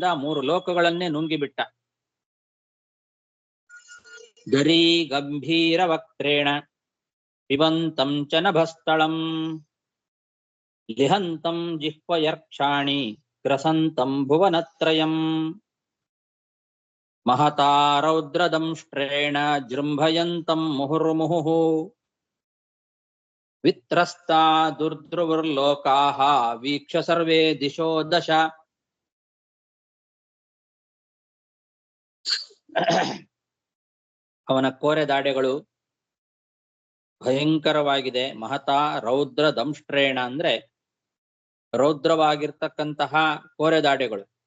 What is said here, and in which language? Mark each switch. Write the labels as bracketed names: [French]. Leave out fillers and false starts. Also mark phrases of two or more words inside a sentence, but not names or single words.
[Kannada] 3 ಲೋಕಗಳನ್ನೇ ನುಂಗಿಬಿಟ್ಟ. [Sanskrit] ಗರೀ ಗಂಭೀರ ವಕ್ತ್ರೇಣ ಪಿಬಂತಂ ಚ ನಭಸ್ಥಳಂ ಲಿಹಂತಂ ಜಿಹ್ವಯರ್ಕ್ಷಾಣಿ ಗ್ರಸಂತಂ ಭುವನತ್ರಯಂ. ಮಹತಾ ರೌದ್ರದಂಷ್ಟ್ರೇಣ ಜೃಂಭಯಂತಂ ಮುಹುರ್ಮುಹುಃ ವಿತ್ರಸ್ತಾ ದುರ್ದ್ರುವರ್ಲೋಕಾಃ ವೀಕ್ಷ ಸರ್ವೇ ದಿಶೋ ದಶ. [Kannada] ಅವನ ಕೋರೆ ದಾಡೆಗಳು ಭಯಂಕರವಾಗಿದೆ. [Sanskrit] ಮಹತಾ ರೌದ್ರ ದಂಷ್ಟ್ರೇಣ [Kannada] ಅಂದ್ರೆ ರೌದ್ರವಾಗಿರ್ತಕ್ಕಂತಹ ಕೋರೆ ದಾಡೆಗಳು.